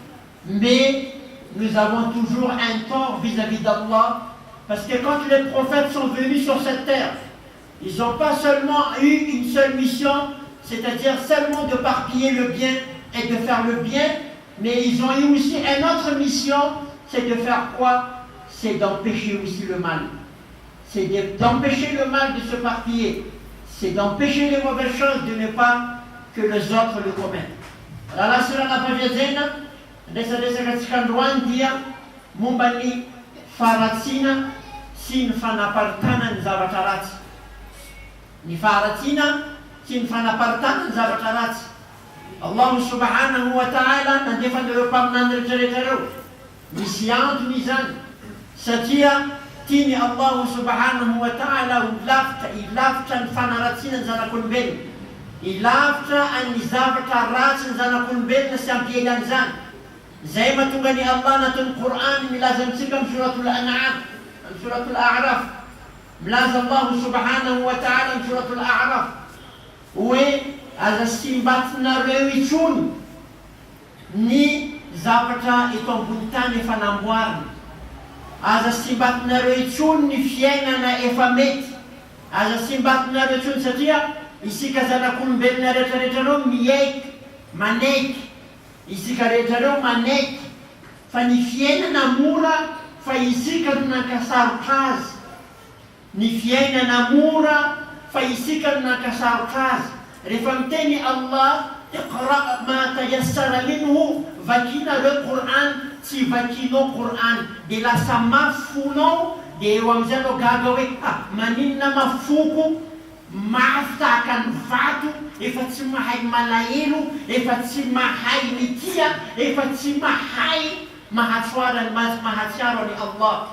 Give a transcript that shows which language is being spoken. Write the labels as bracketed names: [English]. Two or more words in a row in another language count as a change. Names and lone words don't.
[French] mais nous avons toujours un tort vis-à-vis d'Allah, parce que quand les prophètes sont venus sur cette terre, ils n'ont pas seulement eu une seule mission, c'est-à-dire seulement de parpiller le bien et de faire le bien, mais ils ont eu aussi une autre mission, c'est de faire quoi? C'est d'empêcher aussi le mal. C'est d'empêcher le mal de se parpiller. C'est d'empêcher les mauvaises choses de ne pas que les autres le commettent. [Malagasy] Raha sira nampaviazena, resadresaka androany dia momba ny faharatsiana sy ny fanaparitana ny zavatra ratsy. Ny faharatsiana sy ny fanaparitana ny zavatra ratsy. [Arabic] الله سبحانه وتعالى [Malagasy] nandefa an'ireo mpaminany rehetrarehetra reo. Misy antony izany satria tiany [Arabic] الله سبحانه وتعالى [Malagasy] ilavitra ny fanaratsiana ny zanak'olombelona, ilavitra ny zavatra ratsy ny zanak'olombelona sy ampiegany izany. Zay mahatonga ny Allah anatin'ny Qur'an milaza amintsika amin'ny [Arabic] سورة الأنعام, [Malagasy] amin'ny [Arabic] سورة الأعراف. [Malagasy] Milaza [Arabic] الله سبحانه وتعالى [Malagasy] amin'ny [Arabic] سورة الأعراف [Malagasy] hoe aza simbatinareo intsony ny zavatra eto ambony tany efa namboarina. Aza simbatinareo intsony ny fiainana efa mety. Aza simbatinareo intsony satria isika zanak'olombelona rehetrarehetra reo miaiky, manaiky. Isika rehetra reo manaiky. Fa ny fiainana mora fa isika no nankasarotra azy. Ny fiainana mora fa isika no nankasarotra azy. Rehefa miteny [Arabic] Allah اقرأ ما تيسر منه, [Malagasy] vakinareo Qur'an, tsy vakinao Qur'an, de lasa mafonao, de eo amin'izay anao gaga hoe maninona mafoko, mafta kan vato, efa tsy mahay malahelo, efa tsy mahay mitia, efa tsy mahay mahatsiaro ani Allah.